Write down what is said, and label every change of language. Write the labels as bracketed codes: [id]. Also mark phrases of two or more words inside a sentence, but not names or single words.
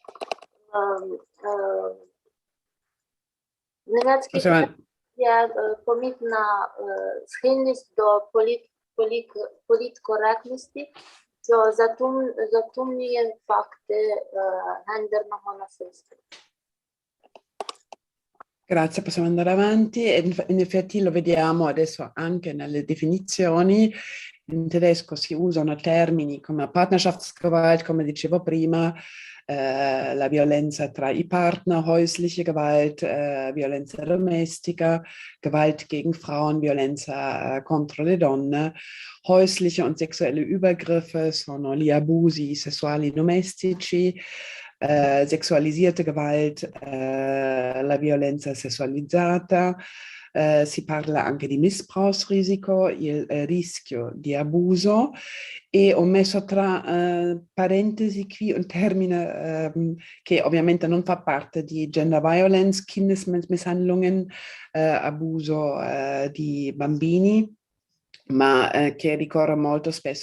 [uk] В німецькій є помітна схильність до політкоректності, що затумнює факти гендерного насильства. [it] Grazie, possiamo andare avanti. In effetti lo vediamo adesso anche nelle definizioni. In tedesco si usano termini come Partnerschaftsgewalt, come dicevo prima, la violenza tra i partner, [de] häusliche Gewalt, [it] violenza domestica, [de] Gewalt gegen Frauen, [it] violenza contro le donne. [de] Häusliche und sexuelle Übergriffe [it] sono gli abusi sessuali domestici, [de] sessualisierte Gewalt, [it] la violenza sessualizzata, si parla anche di Missbrauchsrisiko, il rischio di abuso, e ho messo tra parentesi qui un termine che ovviamente non fa parte di [en] gender violence, [it] Kindesmisshandlungen, abuso di bambini, ma che ricorre molto spesso.